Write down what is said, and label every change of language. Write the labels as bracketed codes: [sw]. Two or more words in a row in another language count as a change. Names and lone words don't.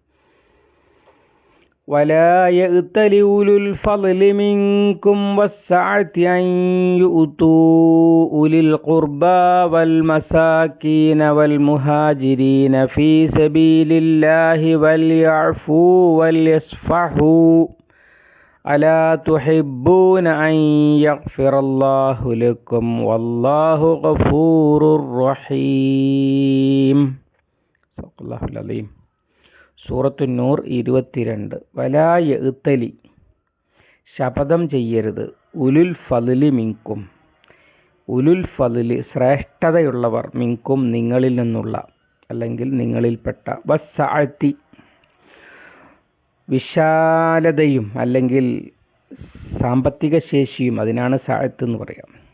[ar] ولا يأتل أولو الفضل منكم والسعة أن يؤتوا أولي القربى والمساكين والمهاجرين في سبيل الله وليعفوا وليصفحوا ألا تحبون أن يغفر الله لكم والله غفور رحيم. صدق الله العظيم. [ml] സൂറത്തു നൂർ 22. [ar] ولا يأتل, [ml] ശപഥം ചെയ്യരുത്, [ar] أولو الفضل منكم, أولو الفضل [ml] ശ്രേഷ്ഠതയുള്ളവർ, മിൻകും നിങ്ങളിൽ നിന്നുള്ള അല്ലെങ്കിൽ നിങ്ങളിൽപ്പെട്ട, വസ്സഅതി വിശാലതയും അല്ലെങ്കിൽ സാമ്പത്തിക ശേഷിയും, അതിനാണ് സഅത്ത് എന്ന് പറയാം.